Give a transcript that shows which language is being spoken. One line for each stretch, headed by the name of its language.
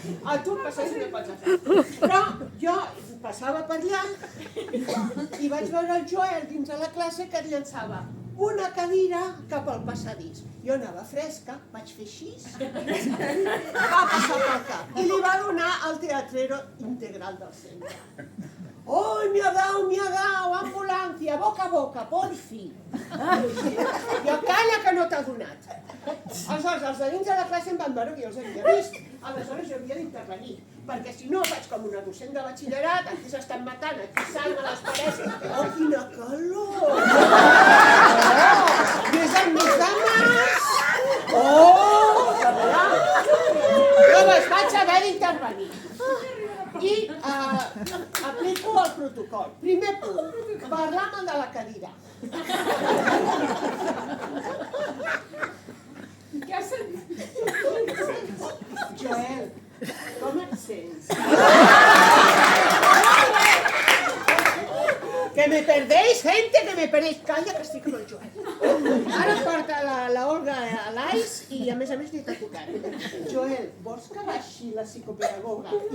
Catalan: A tu el passadís no pots fer. Però jo passava per allà i vaig veure el Joel dins de la classe que et llançava una cadira cap al passadís. Jo anava fresca, vaig fer així, va passar pel cap i li va donar el teatrero integral del centre.
Spanish: ¡Ay, me ha dado, ambulancia, boca a boca, por fi!
Catalan: Jo, calla que no t'ha donat. Aleshores, els de dins de la classe em van veure que jo els havia vist. Aleshores jo havia d'intervenir, perquè si no faig com una docent de batxillerat, aquí s'estan matant, aquí salven les parets. Oh, quina calor! I és el mes de març! Oh! Llavors vaig haver d'intervenir. I aplico el protocol. Primer punt, parlar mal de la cadira. Què has sentit? Joel, com et sents?
Spanish: Que me perdéis, gente, que me perdéis.
Catalan: Calla, que estic amb el Joel. Ara porta la Olga a l'AIS i a més li t'ha tocat. Joel, vols que baixi la psicopedagoga?